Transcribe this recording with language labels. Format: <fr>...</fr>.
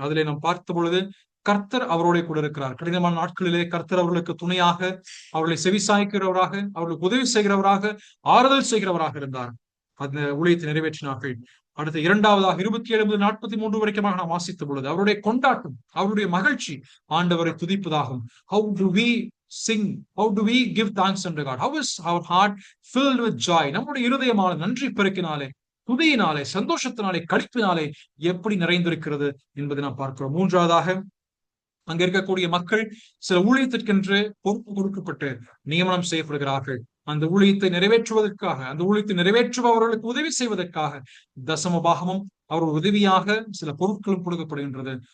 <ta>அதிலே நாம் பார்த்த பொழுது கர்த்தர் அவரோட கூட இருக்கிறார். கடினமான நாட்களிலே கர்த்தர் அவர்களுக்கு துணையாக, அவர்களை செவிசாய்க்கிறவராக, அவர்களுக்கு உதவி செய்கிறவராக, ஆறுதல் செய்கிறவராக இருந்தார். அந்த ஊழியத்தை நிறைவேற்றினார்கள். அடுத்து இரண்டாவதாக 27 முதல் 43 வரைக்கும் நாம் வாசித்த பொழுது அவருடைய கொண்டாட்டம், அவருடைய மகிழ்ச்சி ஆண்டவரை துதிப்பதாகும்.</ta> <en>How do we sing? How do we give thanks unto God? How is our heart filled with joy?</en> <ta>நம்முடைய இருதயமான நன்றி பெருக்கினாலே, துதியினாலே, சந்தோஷத்தினாலே, களிப்பினாலே எப்படி நிறைந்திருக்கிறது என்பதை நாம் பார்க்கிறோம். மூன்றாவதாக அங்க இருக்கக்கூடிய மக்கள் சில ஊழியத்திற்கென்று பொறுப்பு கொடுக்கப்பட்டு நியமனம் செய்யப்படுகிறார்கள். அந்த ஊழியத்தை நிறைவேற்றுவதற்காக, அந்த ஊழியத்தை நிறைவேற்றுபவர்களுக்கு உதவி செய்வதற்காக தசம பாகமும் அவர் உதவியாக சில பொருட்களும் கொடுக்கப்படுகின்றது.</ta>